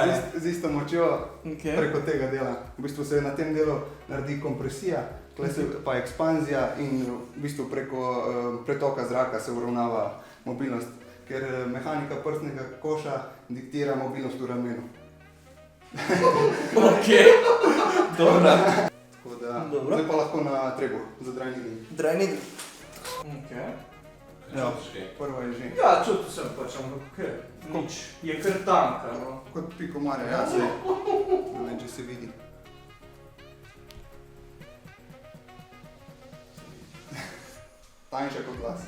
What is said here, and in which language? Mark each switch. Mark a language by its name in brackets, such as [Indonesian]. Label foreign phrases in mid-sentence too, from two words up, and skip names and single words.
[Slovenian] Z isto močjo preko tega dela. V bistvu se na tem delu naredi kompresija, tukaj se pa ekspanzija in v bistvu preko pretoka zraka se uravnava mobilnost, ker mehanika prstnega koša diktira mobilnost v ramenu. Ok, dobro. Tako da, zdaj pa lahko na trebuh za [English] dry needling. Dry needling. Ok. [Slovenian] Ja, prva je že. Ja, čutil sem pač, ampak nič, je kar tanka, no. Kot piko mare, ja, zdaj. Ne vem, če se vidi. Tanjša kot glas.